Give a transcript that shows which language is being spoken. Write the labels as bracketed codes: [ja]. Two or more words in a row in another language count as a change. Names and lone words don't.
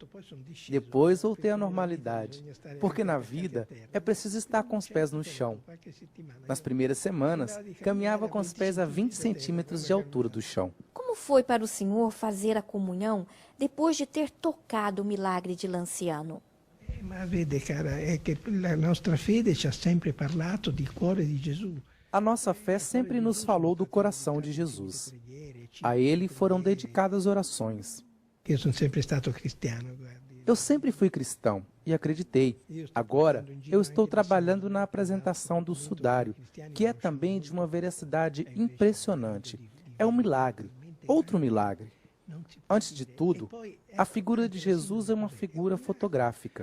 [pt] Depois voltei à normalidade, porque na vida é preciso estar com os pés no chão. Nas primeiras semanas, caminhava com os pés a 20 centímetros de altura do chão. Como foi para o senhor fazer a comunhão depois de ter tocado o milagre de Lanciano? [it] Ma vede, cara, è che la nostra fede ci ha sempre parlato di cuore di Gesù. [pt] A nossa fé sempre nos falou do coração de Jesus. A ele foram dedicadas orações. [it] Io sono sempre stato cristiano, guardi. [pt] Eu sempre fui cristão e acreditei. Agora, eu estou trabalhando na apresentação do sudário, que é também de uma veracidade impressionante. É um milagre, outro milagre. Antes de tudo, a figura de Jesus é uma figura fotográfica.